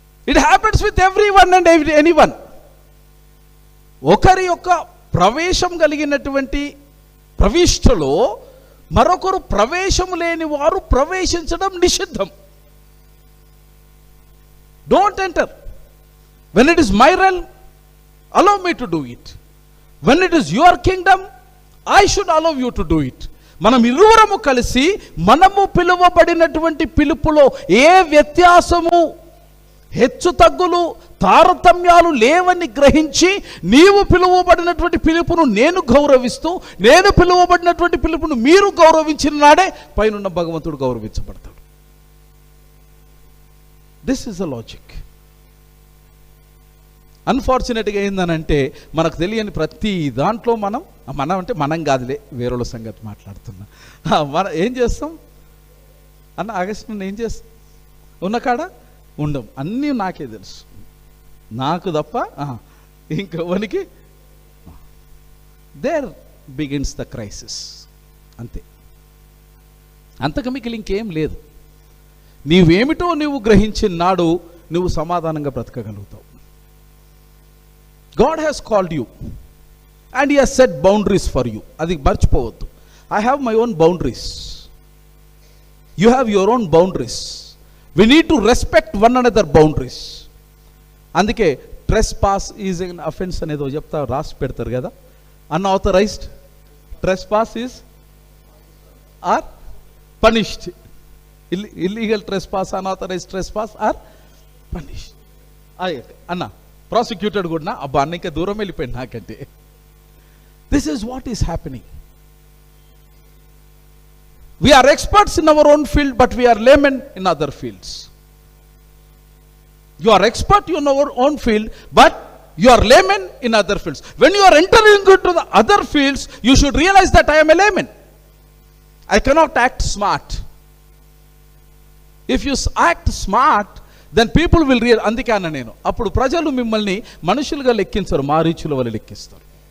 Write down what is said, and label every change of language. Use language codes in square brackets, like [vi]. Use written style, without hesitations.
[en] It happens with everyone and anyone. [te] ఒకరి యొక్క ప్రవేశం కలిగినటువంటి ప్రవిష్టలో మరొకరు ప్రవేశం లేని వారు ప్రవేశించడం నిషిద్ధం. Don't enter. [en] When it is my realm, allow me to do it. When it is your kingdom, I should allow you to do it. [te] మనం ఇరువురము కలిసి మనము పిలువబడినటువంటి పిలుపులో ఏ వ్యత్యాసము, హెచ్చు తగ్గులు, తారతమ్యాలు లేవని గ్రహించి నీవు పిలువబడినటువంటి పిలుపును నేను గౌరవిస్తూ, నేను పిలువబడినటువంటి పిలుపును మీరు గౌరవించిన నాడే పైనున్న భగవంతుడు గౌరవించబడతాడు. [en] This is the logic. [te] అన్ఫార్చునేట్గా ఏందనంటే మనకు తెలియని ప్రతి దాంట్లో మనం అంటే మనం కాదులే, వేరేళ్ళ సంగతి మాట్లాడుతున్నా. మనం ఏం చేస్తాం అన్న, ఆగస్టు ఏం చేస్తాం? ఉన్న కాడ ఉండం, అన్నీ నాకే తెలుసు, నాకు తప్ప ఇంకెవరికి. [en] There begins the crisis. [te] అంతే, అంతకు మిగిలి ఇంకేం లేదు. నీవేమిటో నువ్వు గ్రహించిన నాడు నువ్వు సమాధానంగా బ్రతకగలుగుతావు. [en] God has called you and He has set boundaries for you. [te] అది మర్చిపోవద్దు. [en] I have my own boundaries. You have your own boundaries. We need to respect one another boundaries. [te] అందుకే [en] trespass is an offense [te] అనేదో చెప్తా రాసి పెడతారు కదా. [en] Unauthorized trespass is are punished. Illegal trespass, unauthorized trespass are punished. [te] అన్న prosecuted కూడా అబ్బా అన్న ఇంకా దూరం వెళ్ళిపోయింది నాకంటే. [en] This is what is happening. We are experts in our own field, but we are laymen in other fields. You are expert in our own field, but you are layman in other fields. When you are entering into the other fields, you should realize that I am a layman. I cannot act smart. If you act smart, then people will realize. [te] అందుకే అన్న నేను, అప్పుడు ప్రజలు మిమ్మల్ని మనుషులుగా లెక్కించరు, మారీచుల వల్ల లెక్కిస్తారు.